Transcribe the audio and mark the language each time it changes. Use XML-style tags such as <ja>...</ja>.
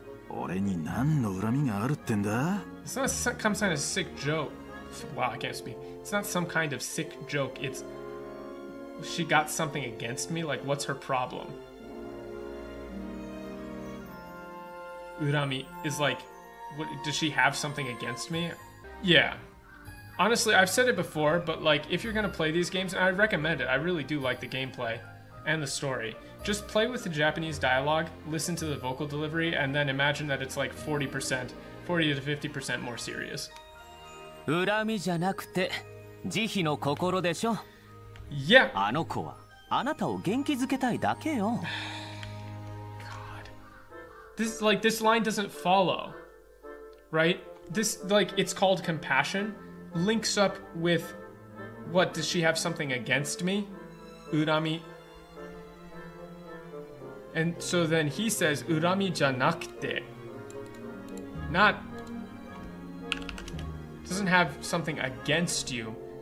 <ja>俺に何の恨みがあるってんだ?</ja> <en>It's not some kind of sick joke. Wow, I can't speak. It's not some kind of sick joke. It's she got something against me. Like, what's her problem? Urami is like, what, does she have something against me? Yeah. Honestly, I've said it before, but like, if you're gonna play these games, and I recommend it, I really do like the gameplay and the story. Just play with the Japanese dialogue, listen to the vocal delivery, and then imagine that it's like 40% to 50% more serious.</en> <ja>恨みじゃなくて慈悲の心でしょ。</ja> <en>Yeah.</en> <ja>あの子はあなたを元気づけたいだけよ。</ja> <en>This line doesn't follow, right? This, like, it's called compassion, links up with, what, does she have something against me? Urami. And so then he says,</en> <ja>Urami janakute.</ja> <en>Not, doesn't have something against you.</en>